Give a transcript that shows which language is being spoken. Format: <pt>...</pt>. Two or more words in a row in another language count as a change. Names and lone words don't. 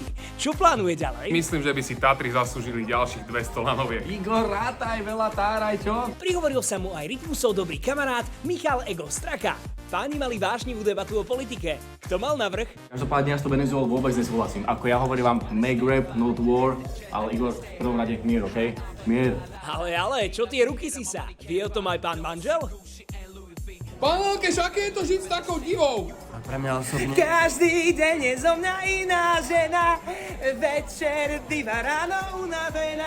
<sk>Čo plánuje ďalej? Myslím, že by si Tatry zaslúžili ďalších 200 lanoviek. Igor, rátaj, veľa táraj, čo? Prihovoril sa mu aj Rytmusov dobrý kamarát Michal Ego Straka. Páni mali vášnivú debatu o politike. Kto mal navrch? Každopádne ja s tou Venezuelou vôbec nesúhlasím. Ako ja hovorím vám,</sk> <en>make rap, not war,</en> <sk>ale Igor, v prvom rade mier, okej? Mier. Ale, čo tie ruky si sa? Vie o tom aj pán manžel? Pán Lelkeš, aké je to žiť s takou divou? A pre mňa osobne... Každý deň je zo mňa iná žena, večer diva ráno unavená.</sk>